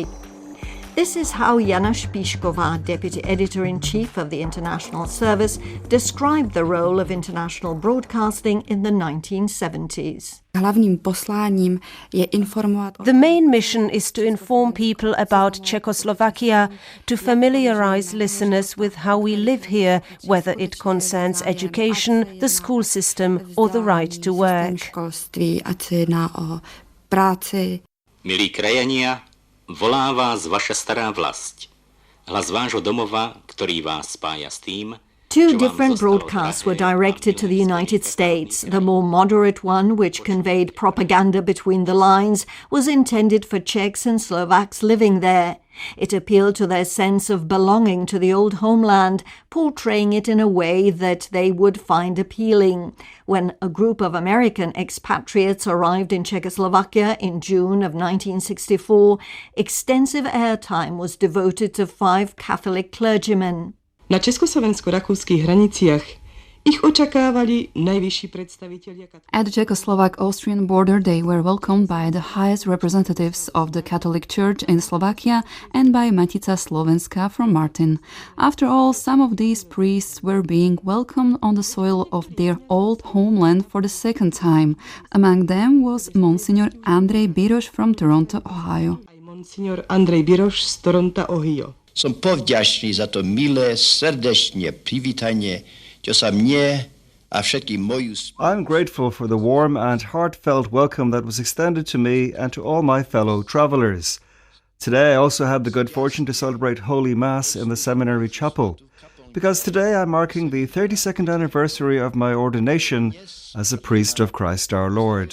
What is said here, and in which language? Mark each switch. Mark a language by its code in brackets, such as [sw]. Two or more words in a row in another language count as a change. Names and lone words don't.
[en] This is how Jana Špíšková, Deputy Editor-in-Chief of the International Service, described the role of international broadcasting in the 1970s. The main mission is to inform people about Czechoslovakia, to familiarize listeners with how we live here, whether it concerns education, the school system or the right to work. [sk] Milí krajania, volá vás vaša stará vlast. Hlas vášho domova, ktorý vás spája s tým. [en] Two different broadcasts were directed to the United States. The more moderate one, which conveyed propaganda between the lines, was intended for Czechs and Slovaks living there. It appealed to their sense of belonging to the old homeland, portraying it in a way that they would find appealing. When a group of American expatriates arrived in Czechoslovakia in June of 1964, extensive airtime was devoted to 5 Catholic clergymen. [sk] Na československo-rakúskych hraniciach ich očakávali najvyšší predstavitelia. [en] At the Czechoslovak-Austrian border, they were welcomed by the highest representatives of the Catholic Church in Slovakia and by Matica Slovenska from Martin. After all, some of these priests were being welcomed on the soil of their old homeland for the second time. Among them was Monsignor Andrej Biroš from Toronto, Ohio. [sk] Monsignor Andrej Biroš z Toronto, Ohio. Som povďačný za to milé, srdečne privítanie, čo sa mne a všetkým moju... [en] I'm grateful for the warm and heartfelt welcome that was extended to me and to all my fellow travellers. Today I also had the good fortune to celebrate Holy Mass in the seminary chapel, because today I'm marking the 32nd anniversary of my ordination as a priest of Christ our Lord.